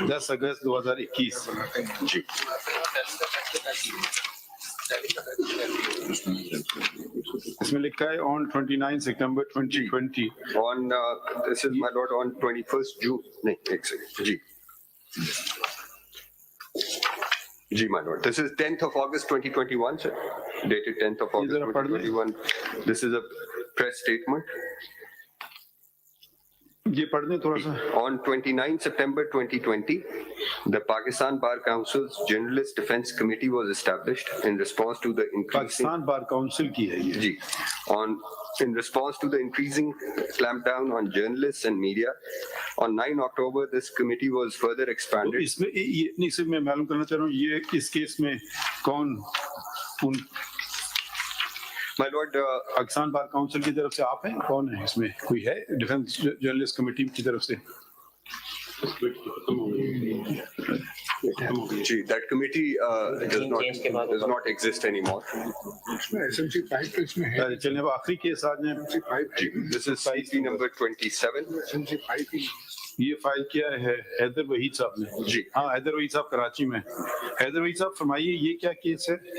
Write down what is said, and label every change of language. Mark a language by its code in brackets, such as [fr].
[ur] 10 اگست 2021 جی۔ اس میں لکھا ہے [en] on 29 September 2020 on this is my lord on 21st June. [ur] نہیں، ایک second جی جی [en] my lord, this is 10th of August 2021 sir, dated 10th of August 2021. This is a press statement. [ur] یہ پڑھ دیں تھوڑا سا۔ [en] On 29 September 2020, the Pakistan Bar Council's Journalist Defense Committee was established in response to the increasing [ur] Pakistan bar council کی ہے یہ [en] جی in response to the increasing clampdown on journalists and media. On 9 October, this committee was further expanded. [ur] اس میں نہیں، صرف میں معلوم کرنا چاہ رہا ہوں یہ اس کیس میں کون [en] My lord, [ur] Pakistan bar council کی طرف سے آپ ہیں؟ کون ہے اس میں؟ کوئی ہے ڈیفینس جرنلسٹ کمیٹی کی طرف سے؟ [en] that committee does not exist anymore. [ur] SMC 5 تو اس میں ہے۔ چلیں اب آخری کیس آ جائیں۔ [en] This is CP number 27. [ur] SMC 5 کی یہ فائل کیا ہے حیدر وحید صاحب نے؟ جی ہاں، حیدر وحید صاحب کراچی میں۔ حیدر وحید صاحب فرمائیے یہ کیا کیس ہے؟